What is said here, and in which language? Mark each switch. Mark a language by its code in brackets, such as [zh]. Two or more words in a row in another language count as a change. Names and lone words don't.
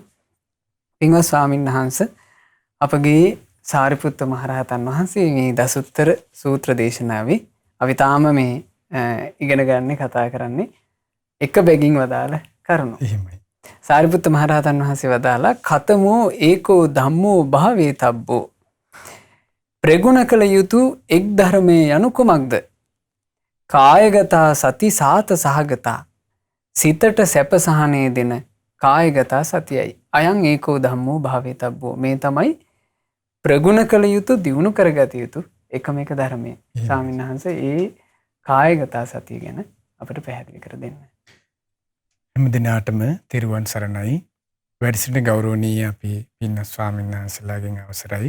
[si] පින්වත් ස්වාමීන් වහන්සේ අපගේ සාරිපුත්ත මහරහතන් වහන්සේ මේ දසුත්තර සූත්‍ර දේශනාවේ අපි තාම මේ ඉගෙන ගන්න කතා කරන්නේ එක බැගින් වදාළ කරුණු. එහෙමයි. සාරිපුත්ත මහරහතන් වහන්සේ වදාලා [pi] කතමෝ ඒකෝ ධම්මෝ භාවේ තබ්බෝ. [si] ප්‍රගුණ කළ යුතු එක් ධර්මයේ යනු කුමක්ද? [pi] කායගතා සති සාත සහගතා. [si] සිතට සැප සහනය දෙන කායගතා සතියයි. [pi] අයං ඒකෝ ධම්මෝ භාවේ තබ්බෝ. [si] මේ තමයි ප්‍රගුණ කළ යුතු දියුණු කරගත යුතු එකම එක ධර්මය. ස්වාමීන් වහන්සේ ඒ කායගතා සතිය ගැන අපට පැහැදිලි කර දෙන්න. හැම දිනාටම තෙරුවන් සරණයි. වැඩ සිටින ගෞරවනීය අපි පින්වත් ස්වාමීන් වහන්සේලාගෙන් අවසරයි.